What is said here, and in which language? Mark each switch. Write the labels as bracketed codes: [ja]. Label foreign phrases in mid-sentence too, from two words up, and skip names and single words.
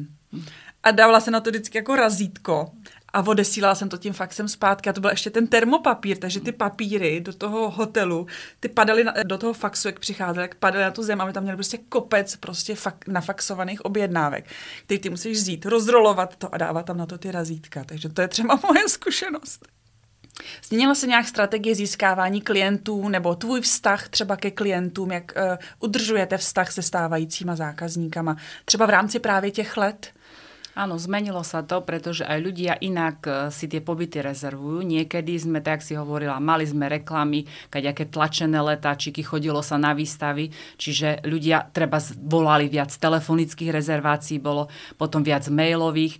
[cs] A dávala se na to vždycky jako razítko a odesílala jsem to tím faxem zpátky a to byl ještě ten termopapír, takže ty papíry do toho hotelu, ty padaly do toho faxu, jak přicházely, jak padaly na tu zem a my tam měli prostě kopec prostě nafaxovaných objednávek, který ty musíš vzít, rozrolovat to a dávat tam na to ty razítka. Takže to je třeba moje zkušenost. Změnila se nějak strategie získávání klientů nebo tvůj vztah třeba ke klientům, jak udržujete vztah se stávajícíma zákazníkama, třeba v rámci právě těch let? [sk] Áno, zmenilo sa to, pretože aj ľudia inak si tie pobyty rezervujú. Niekedy sme, tak si hovorila, mali sme reklamy, kaďaké tlačené letáčiky, chodilo sa na výstavy, čiže ľudia treba volali viac telefonických rezervácií, bolo potom viac mailových.